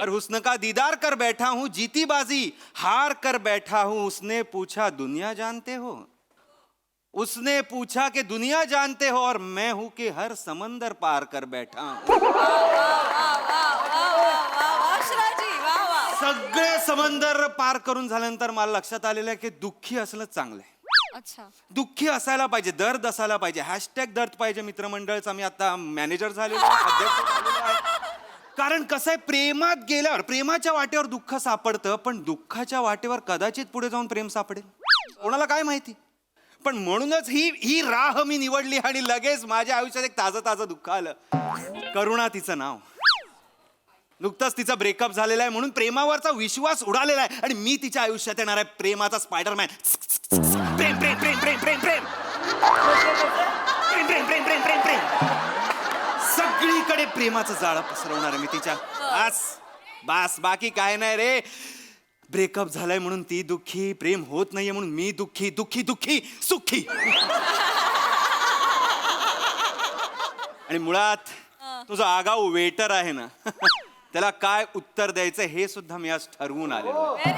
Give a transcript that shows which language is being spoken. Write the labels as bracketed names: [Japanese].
[Hindi] हर हुस्न का दीदार कर बैठा हूं, जीती बाजी हार कर बैठा हूं. उसने पूछा दुनिया जानते हो, उसने पूछा कि दुनिया जानते हो, और मैं हूं कि हर समंदर पार कर बैठा हूं. [Marathi] सगळे समंदर पार करून झाल्यानंतर मला लक्षात आलेलं आहे की दुःखी असलं चांगलं आहे. अच्छा. दुःखी असायला पाहिजे, दर्द असायला पाहिजे. हॅशटॅग दर्द पाहिजे मित्रमंडळचा. मी आता मॅनेजर झालेलो आहे, अध्यक्ष झालेलो आहे. कारण कसं आहे, प्रेमात गेल्यावर प्रेमाच्या वाटेवर दुःख सापडतं, पण दुःखाच्या वाटेवर कदाचित पुढे जाऊन प्रेम सापडेल, कोणाला काय माहिती. पण म्हणूनच ही राह मी निवडली आणि लगेच माझ्या आयुष्यात एक ताजं ताजं दुःख आलं. करुणा तिचं नाव. नुकताच तिचा ब्रेकअप झालेला आहे म्हणून प्रेमावरचा विश्वास उडालेला आहे आणि मी तिच्या आयुष्यात येणार आहे प्रेमाचा स्पायडरमॅन. प्रेम प्रेम प्रेम प्रेम प्रेम प्रेम प्रेम प्रेम प्रेम प्रेम प्रेम प्रेम. सगळीकडे प्रेमाचं जाळं पसरवणार आहे मी तिच्या. बास बास, बाकी काय नाही रे. ब्रेकअप झालाय म्हणून ती दुःखी, प्रेम होत नाहीये म्हणून मी दुःखी. दुःखी दुःखी सुखी. आणि मुळात तो जो आगाऊ वेटर आहे ना, त्याला काय उत्तर द्यायचं हे सुद्धा मी आज ठरवून आलेलो.